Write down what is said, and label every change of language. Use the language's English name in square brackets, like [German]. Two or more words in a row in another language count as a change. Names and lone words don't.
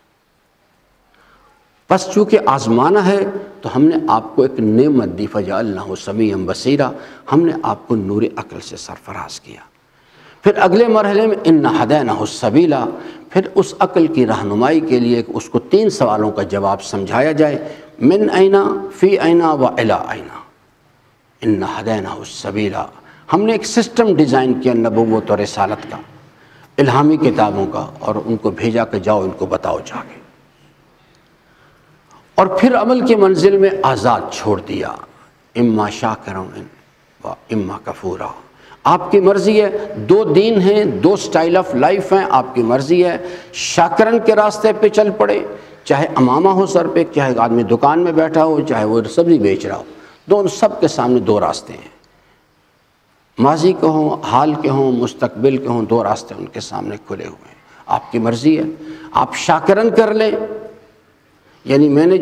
[Urdu] بس چونکہ آزمانا ہے تو ہم نے آپ کو ایک نعمت دی، [Arabic] فجعلناہ سمیعا بصیرا، [Urdu] ہم نے آپ کو نور عقل سے سرفراز کیا۔ پھر اگلے مرحلے میں [Arabic] انا ہدیناہ السبیل، [Urdu] پھر اس عقل کی رہنمائی کے لیے اس کو 3 سوالوں کا جواب سمجھایا جائے، [Arabic] من اینا، فی اینا و الی اینا، انا ہدیناہ السبیل، [Urdu] ہم نے ایک [English] system design [Urdu] کیا نبوت اور رسالت کا، الہامی کتابوں کا، اور ان کو بھیجا کہ جاؤ ان کو بتاؤ جا کے، اور پھر عمل کی منزل میں آزاد چھوڑ دیا، [Arabic] اما شاکرا و اما کفورا، [Urdu] آپ کی مرضی ہے، دو دین ہیں، دو [English] style of life [Urdu] ہیں، آپ کی مرضی ہے، شاکرن کے راستے پہ چل پڑے، چاہے امامہ ہو سر پہ، چاہے آدمی دکان میں بیٹھا ہو، چاہے وہ سبزی بیچ رہا ہو، دونوں سب کے سامنے دو راستے ہیں، ماضی کے ہوں، حال کے ہوں، مستقبل کے ہوں، دو راستے ان کے سامنے کھلے ہوئے ہیں، آپ کی مرضی ہے، آپ شاکرن کر لیں، یعنی میں نے